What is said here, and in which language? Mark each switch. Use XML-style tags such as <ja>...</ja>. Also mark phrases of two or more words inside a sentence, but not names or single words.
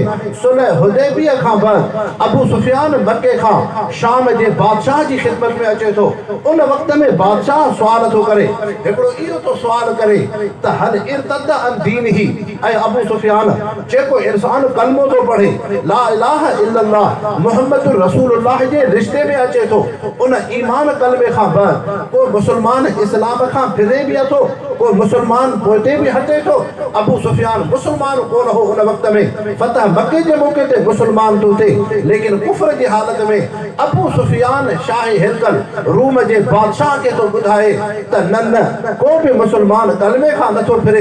<sd>सुलह हुदैबिया खां बाद अबू सुफियान मके खां शाम जे बादशाह जी ख़िदमत में अचे थो। उन वक़्त में बादशाह सुवाल थो करे, हिकिड़ो इहो तो सुवाल करे त</sd> <ar>هل ارتد عن دينه,</ar> <sd>ऐं अबू सुफियान जेको इंसान कलमो थो पढ़े</sd> <ar>لا إله إلا الله محمد رسول الله</ar> <sd>जे रिश्ते में अचे थो, उन ईमान कलमे खां बाद को मुस्लमान इस्लाम खां फिरे बि अथो, को मुस्लमान पोइते बि हटे थो। अबू सुफियान मुस्लमान कोन हो उन वक़्त में, फतह मके जे मौके ते मुस्लमान तो थे, लेकिन कुफ्र जी हालत में अबू सुफियान शाह हिरकल रूम जे बादशाह के तो ॿुधाए त न को भी मुस्लमान कलमे खां नथो फिरे।</sd>